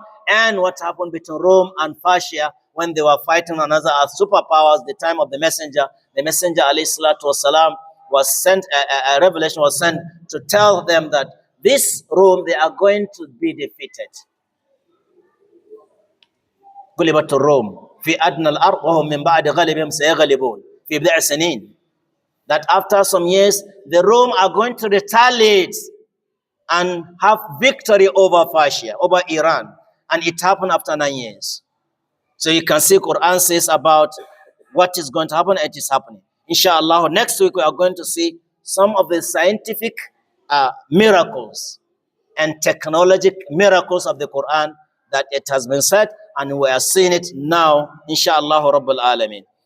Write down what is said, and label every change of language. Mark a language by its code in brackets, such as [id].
[en] And what happened between Rome and Persia when they were fighting another superpowers. The time of the messenger alayhi salatu wasalam was sent. A revelation was sent to tell them that this Rome, they are going to be defeated. [ar] غلبت الروم في أدنى الأرض وهم من بعد غلبهم سيغلبون في بضع سنين. [en] That after some years, the Rome are going to retaliate and have victory over Persia, over Iran. And it happened after 9 years. So you can see Quran says about what is going to happen, it is happening. Inshallah, next week we are going to see some of the scientific miracles and technological miracles of the Quran that it has been said, and we are seeing it now, inshallah Rabbul Alameen.